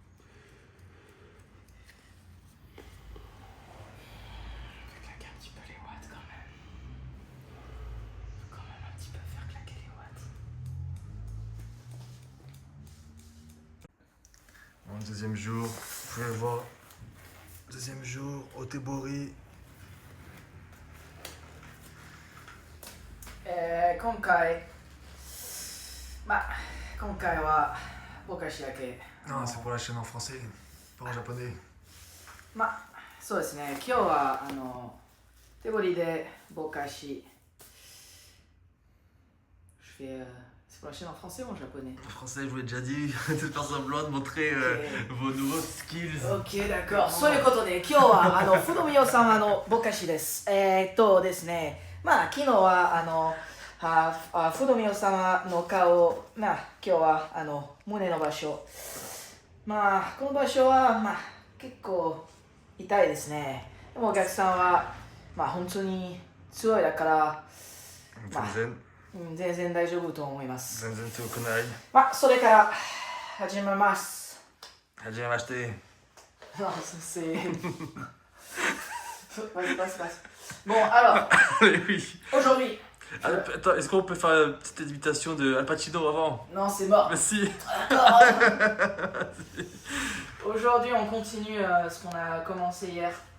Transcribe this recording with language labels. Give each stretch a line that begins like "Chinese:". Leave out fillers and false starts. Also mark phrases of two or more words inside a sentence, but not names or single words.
French: Je vais claquer un petit peu les watts quand même. Faut quand même un petit peu faire claquer les watts. Bon, deuxième jour, vous pouvez le voir. Deuxième jour, au Tébori.
Japanese: 今回今回はぼかしだけ
French: Non, c'est pour la chaîne en français, pas en japonais.
Japanese: そうですね今日は手彫りでぼかし
French: je fais c'est pour la chaîne en français ou en japonais? En français, je vous l'ai déjà dit, de faire semblant de montrer vos nouveaux skills. OK d'accord
Japanese: そういうことで今日は不動明様のぼかしですですね昨日は不動明様の顔を今日は胸の場所この場所は結構痛いですねでもお客さんは本当に強いだから全然大丈夫と思います全然強くない。それから始めますはじめまして。
French: c'est bon alors Oui. aujourd'hui Attends, est-ce qu'on peut faire une petite imitation de Al Pacino avant? non c'est mort Merci. aujourd'hui on continue ce qu'on a commencé hier